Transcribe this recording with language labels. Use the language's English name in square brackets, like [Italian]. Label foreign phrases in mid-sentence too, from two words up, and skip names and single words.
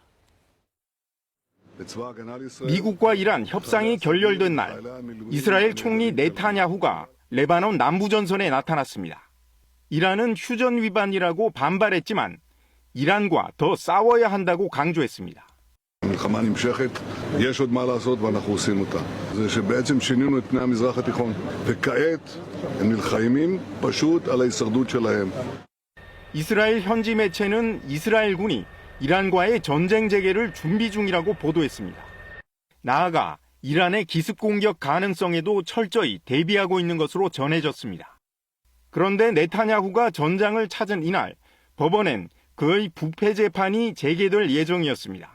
[Korean] 미국과 이란 협상이 결렬된 날, 이스라엘 총리 네타냐후가 레바논 남부전선에 나타났습니다. 이란은 휴전 위반이라고 반발했지만 이란과 더 싸워야 한다고 강조했습니다. [Hebrew] המלחמה נמשכת, יש עוד מה לעשות ואנחנו עושים אותה. זה שבעצם שינינו את פני המזרח התיכון, וכעת הם נלחמים פשוט על ההישרדות שלהם. [Korean] 이스라엘 현지 매체는 이스라엘군이 이란과의 전쟁 재개를 준비 중이라고 보도했습니다. 나아가 이란의 기습 공격 가능성에도 철저히 대비하고 있는 것으로 전해졌습니다. 그런데 네타냐후가 전장을 찾은 이날 법원엔 그의 부패 재판이 재개될 예정이었습니다.